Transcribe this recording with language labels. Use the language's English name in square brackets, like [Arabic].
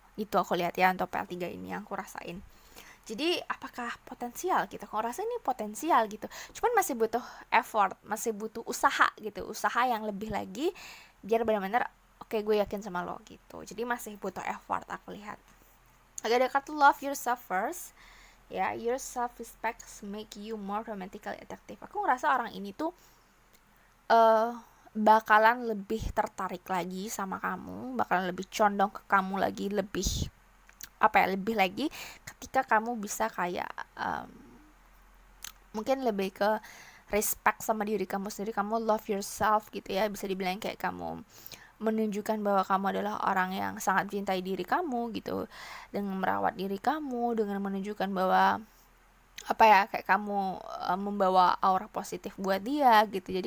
[Indonesian] Itu aku lihat ya untuk PL3 ini yang aku rasain. Jadi apakah potensial gitu? Aku rasa ini potensial gitu. Cuman masih butuh effort, masih butuh usaha gitu. Usaha yang lebih lagi biar benar-benar oke, gue yakin sama lo gitu. Jadi masih butuh effort aku lihat. Agak ada kartu love yourself first. [English] Ya, your self respect make you more romantically attractive. [Indonesian] Aku ngerasa orang ini tuh bakalan lebih tertarik lagi sama kamu, bakalan lebih condong ke kamu lagi, lebih lagi ketika kamu bisa kayak mungkin lebih ke respect sama diri kamu sendiri, kamu [English] love yourself [Indonesian] gitu ya, bisa dibilang kayak kamu menunjukkan bahwa kamu adalah orang yang sangat mencintai diri kamu gitu, dengan merawat diri kamu, dengan menunjukkan bahwa kayak kamu membawa aura positif buat dia gitu.